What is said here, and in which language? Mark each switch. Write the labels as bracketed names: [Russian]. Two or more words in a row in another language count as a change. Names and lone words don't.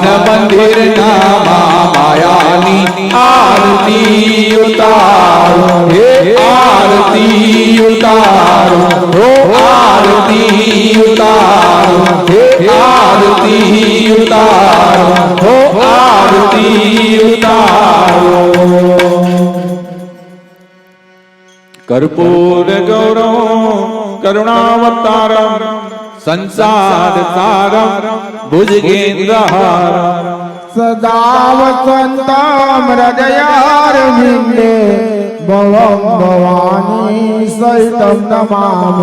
[Gujarati] મંદિરના માયાની આરતી ઉતારો હે આરતી ઉતારો હો આરતી ઉતારો હે આરતી ઉતારો હો આરતી ઉતારો [Sanskrit] कर्पूर गौरव करुणावतारम संसार सारम भुजगेन्द्रहारम सदा वसन्तं हृदयारविन्दे भवं भवानी सहितं नमामि